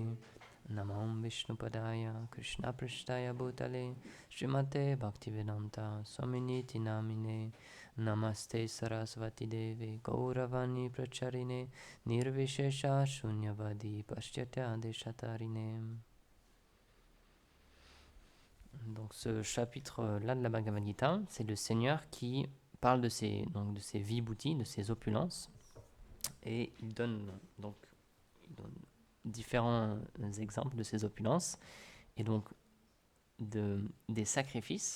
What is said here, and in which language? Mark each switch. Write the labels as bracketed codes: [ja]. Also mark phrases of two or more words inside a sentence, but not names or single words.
[sa] नमं विष्णुपादाय कृष्ण प्रेष्ठाय भूतले श्रीमते भक्तिवेदान्त स्वामिनिति नामिने. नमस्ते सारस्वते देवे गौरवाणी प्रचारिणे निर्विशेष शून्यवादि पाश्चात्य देशतारिणे. [fr] Donc ce chapitre-là de la Bhagavad Gita, c'est le Seigneur qui parle de ses vibhuti, de ses opulences, et il donne différents exemples de ces opulences, et donc des sacrifices.